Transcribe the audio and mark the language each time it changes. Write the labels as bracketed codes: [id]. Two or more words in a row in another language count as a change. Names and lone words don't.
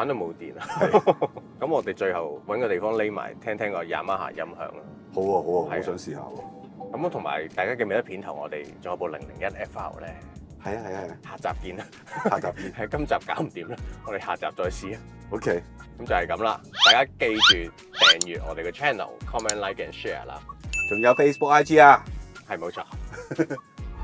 [yue] 玩到冇電啦。咁我哋最後揾個地方匿埋，聽個Yamaha音響啦。好啊，好啊，好想試下喎。咁同埋大家記唔記得片頭我哋仲有部001 FR 咧？係啊。下集見啦。下集見。係今集搞唔掂啦，我哋下集再試啊。 OK。咁就係咁啦，大家記住訂閱我哋嘅 channel、comment、 [en] like and share [yue] 啦。仲有 Facebook、IG 啊。係冇錯。